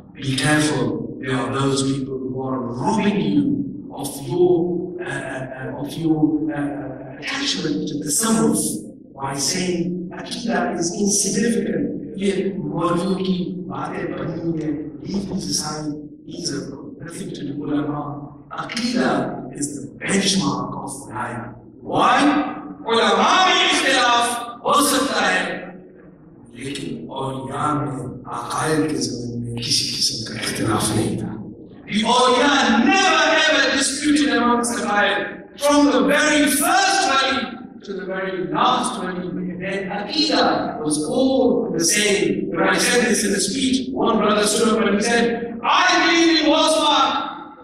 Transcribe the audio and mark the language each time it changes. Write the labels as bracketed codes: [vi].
[en] Be careful, there are those people who are robbing you of your attachment to the self by saying Aqidah is insignificant. Yet, leave this aside, these have nothing to do with ulama. Aqidah is the benchmark of life. Why? [hi] Ulama में इख्तिलाफ हो सकता है, लेकिन औलिया में अकायद के ज़मीन में किसी किस्म का इख्तिलाफ नहीं था. [en] The awliya never ever disputed amongst the Qaid. From the very first wali to the very last wali, their Aqidah was all the same. When I said this in a speech, one brother stood up and he said, I believe in Wasma.